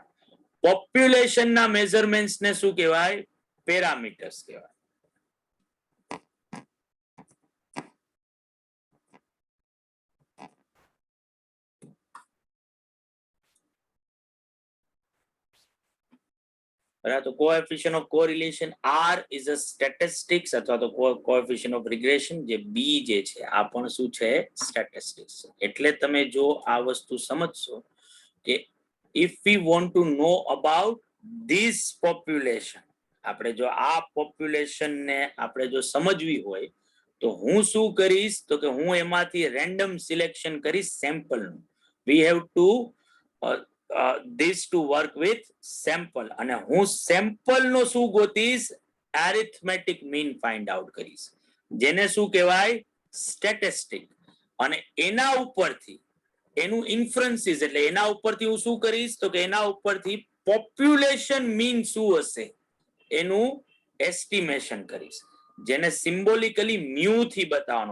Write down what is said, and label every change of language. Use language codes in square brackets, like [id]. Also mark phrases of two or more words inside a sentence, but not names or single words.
[gu] પોપ્યુલેશન ના મેઝરમેન્ટ્સ ને શું કહેવાય? પેરામીટર્સ કહેવાય. તો [en] coefficient of correlation R is a statistics [gu] અથવા તો [en] coefficient of regression [gu] જે B જે છે આ પણ શું છે? [en] statistics. [gu] એટલે તમે જો આ વસ્તુ સમજશો કે [en] if we want to know about this population, [gu] આપણે જો આ population ને આપણે જો સમજવી હોય તો હું શું કરીશ તો કે હું એમાંથી [en] random selection [gu] કરીશ સેમ્પલ નું. [en] we have to this to work with sample, [gu] અને હું સેમ્પલ નો શું ગોતીશ? [en] arithmetic mean find out [gu] કરીશ, જેને શું કહેવાય? સ્ટેટિસ્ટિક. અને એના ઉપરથી એનું ઇન્ફરન્સીસ, એટલે એના ઉપરથી હું શું કરીશ તો કે એના ઉપરથી પોપ્યુલેશન મીન શું હશે એનું એસ્ટિમેશન કરીશ. જેને સિમ્બોલિકલી મ્યુ થી બતાવવાનું.